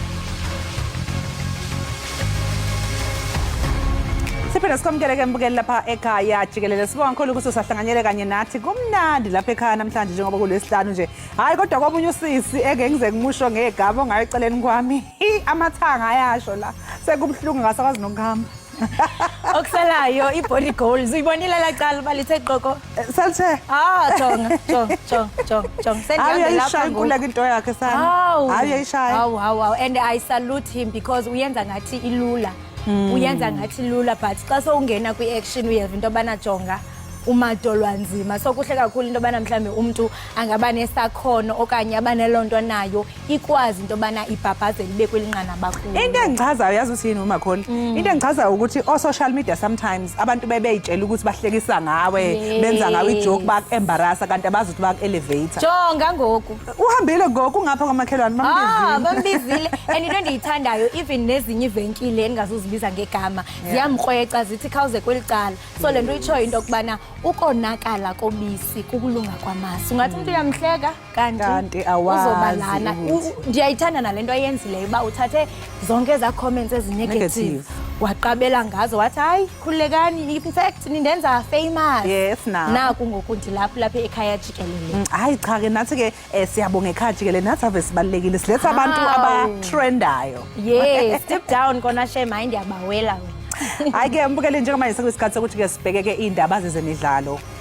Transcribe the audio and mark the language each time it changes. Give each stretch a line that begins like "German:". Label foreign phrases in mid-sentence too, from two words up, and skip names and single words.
Zulu: Siphinde sikwamukele mbukeli lapha ekhaya Jikelele. Sibonga kakhulu ukuthi usahlanganyele kanye nathi. Kumnandi lapha ekhaya namhlanje njengoba kulesihlanu nje. Hayi kodwa kwabunye usisi eke ngize ngimusho ngegaba ongayiceleni kwami. Amathanga ayasho la. Sekubhlungu ngasakwazi nokuhamba.
Xhosa: Okusalayo i-
English: body goals
Xhosa: uyibonile la cala balithe qoko Salithe. Jonga Sendiyahamba lapha ngoku into yakhe sana. Ayishaya.
English: Hawu and I salute him because
Xhosa: uyenza ngathi ilula. Uyenza ngathi lula but xa sowungena kwi-action uyeva into yobana jonga umadolwa nzima so kuhle kakhulu into yobana mhlawumbe umuntu angaba nesakhono okanye abaneloo nto nayo ikwazi into yobana ibhabhazela ibe kwelinqanaba kakhulu.
Zulu: Into engichazayo yazi uthini uMakholi? Into engichazayo ukuthi o-
English: social media sometimes
Zulu: abantu bebeyitshela ukuthi bahlekisa ngawe benza ngawe ijoke baku-embarrassa kanti abazi ukuthi baku-elevator.
Xhosa: Jonga ngoku uhambile ngoku ungapha kwamakhelwane bambizile and into endiyithandayo even nezinye ivenkile engazuzibiza ngegama ziyamkrweca zithi khawuze kweli cala so le nto itshoyo into yokubana ukonakala kobisi kukulunga kwamasi ungathi umuntu uyamhleka kanti awazi uzobalana ndiyayithanda nalento ayenzileyo uba uthathe zonke eza comments ezinegative waqabela ngazo wathi hayi khululekani
English: in fact
Xhosa: nindenza famous naku ngoku ndilapho lapha ekhaya Jikelele. Hayi cha ke nathi ke siyabonga ekhaya Jikelele nathi ave sibalekile siletha abantu abatrendayo
English: deep down
Xhosa: kona shame hayi ndiyabawela wena.
Zulu: Hayi ke mbukele njengamanje sekuyisikhathi sokuthi ke sibheke ke indaba zezemidlalo.